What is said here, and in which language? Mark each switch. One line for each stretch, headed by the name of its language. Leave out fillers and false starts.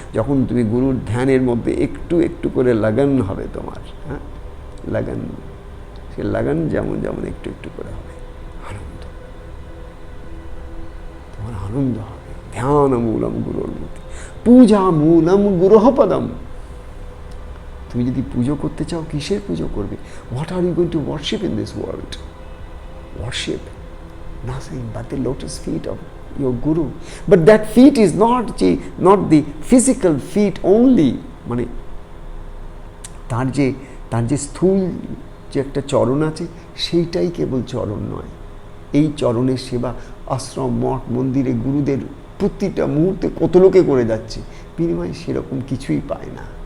Bangla: যখন তুমি গুরুর ধ্যানের মধ্যে একটু একটু করে লাগন হবে তোমার, হ্যাঁ, লাগন, সে লাগন যেমন যেমন একটু একটু করে হবে, আনন্দ, তোমার আনন্দ হবে।
Sanskrit: ধ্যান মূলম গুরুর মূর্তি, পূজা মূলম গুরুহ পদম।
Bangla: তুমি যদি পুজো করতে চাও, কিসের পুজো করবে?
English: What are you going to worship in this world? Worship nothing but the lotus feet of your guru. But that feet is not the physical feet only.
Bangla: মানে তার যে স্থূল যে একটা চরণ আছে, সেইটাই কেবল চরণ নয়। এই চরণের সেবা আশ্রম, মঠ, মন্দিরে গুরুদের প্রতিটা মুহূর্তে কত লোকে করে যাচ্ছে, বিনিময়ে সেরকম কিছুই পায় না।